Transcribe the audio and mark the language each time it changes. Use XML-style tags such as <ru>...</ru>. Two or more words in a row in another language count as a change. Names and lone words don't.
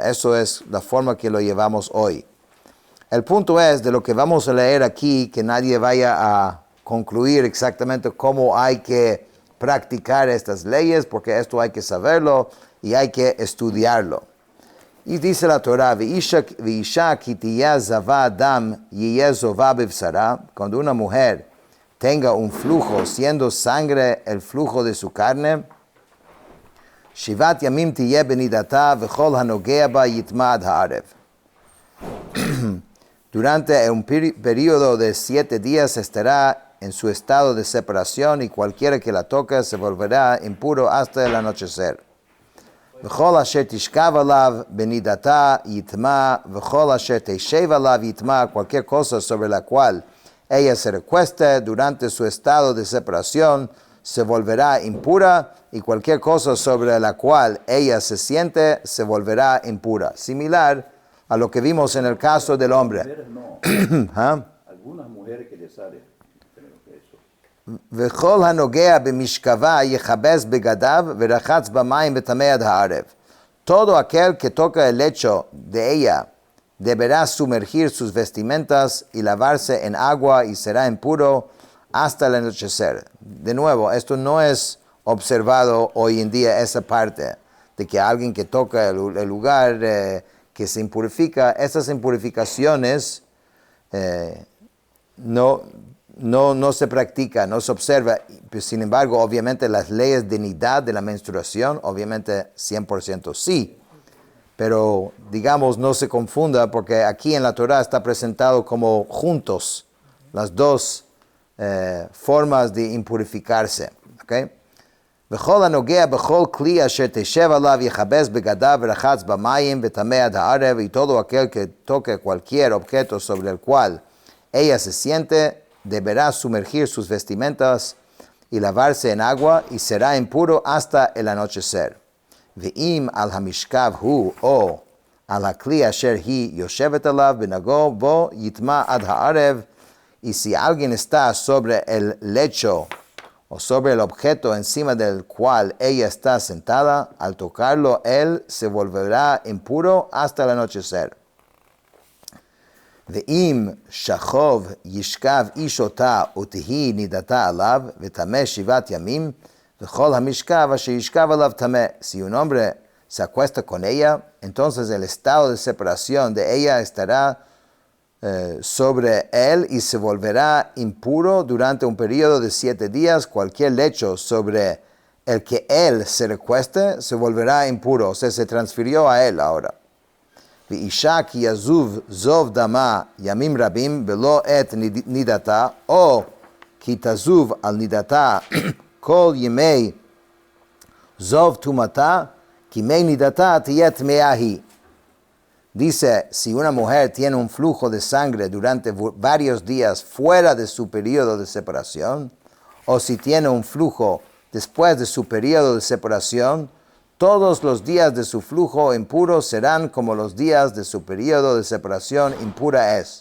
<es>Eso es la forma que lo llevamos hoy. El punto es, de lo que vamos a leer aquí, que nadie vaya a concluir exactamente cómo hay que practicar estas leyes, porque esto hay que saberlo y hay que estudiarlo. Y dice la Torah, cuando una mujer tenga un flujo, siendo sangre el flujo de su carne,</es> <he>שבעת ימים תהיה בנדתה וכל הנגע בה יטמא עד הערב.</he> <es>Durante un periodo de 7 días estará en su estado de separación y cualquiera que la toque se volverá impuro hasta el anochecer.</es> <he>וכל אשר תשכב עליו בנדתה יטמא וכל אשר תשב עליו יטמא,</he> <es>cualquier cosa sobre la cual ella se recueste durante su estado de separación se volverá impura, y cualquier cosa sobre la cual ella se siente se volverá impura. Similar a lo que vimos en el caso del hombre. ¿Ah? Algunas mujeres que les sale.</es> <he>וכל הנוגע במשכבה יכבס בגדיו ורחץ במים וטמא עד הערב.</he> <es>Todo aquel que toca el lecho de ella deberá sumergir sus vestimentas y lavarse en agua y será impuro hasta el anochecer. De nuevo, esto no es observado hoy en día, esa parte de que alguien que toca el lugar que se impurifica, esas impurificaciones no se practica, no se observa. Sin embargo, obviamente las leyes de nidad de la menstruación, obviamente 100% sí. Pero, digamos, no se confunda, porque aquí en la Torah está presentado como juntos las dos formas de impurificarse.</es> <he>¿Okay? וכל הנוגע בכל כלי אשר תשב עליו יכבס בגדיו ורחץ במים וטמא עד הערב,</he> <es>y todo aquel que toque cualquier objeto sobre el cual ella se siente deberá sumergir sus vestimentas y lavarse en agua y será impuro hasta el anochecer.</es> <he>ואם על המשכב הוא או על הכלי אשר היא ישבת עליו בנגעו בו יטמא עד הערב.</he> <es>Y si alguien está sobre el lecho o sobre el objeto encima del cual ella está sentada, al tocarlo él se volverá impuro hasta el anochecer.</es> <he>ואם שכב ישכב איש אותה ותהי נידתה עליו וטמא 7 ימים וכל המשכב אשר ישכב עליו טמא.</he> <es>Si un hombre se acuesta con ella, entonces el estado de separación de ella estará sobre él y se volverá impuro durante un periodo de 7 días. Cualquier lecho sobre el que él se recueste se volverá impuro, o sea, se transfirió a él ahora.</es> <he>ואישה כי יזוב זוב דמה ימים רבים ולא את נידתה, או כי תזוב על נידתה כל ימי זוב טומאתה, כי מי נידתה תהיה טמאה היא.</he> <es>Dice, si una mujer tiene un flujo de sangre durante varios días fuera de su periodo de separación, o si tiene un flujo después de su periodo de separación, todos los días de su flujo impuro serán como los días de su periodo de separación impura es.</es>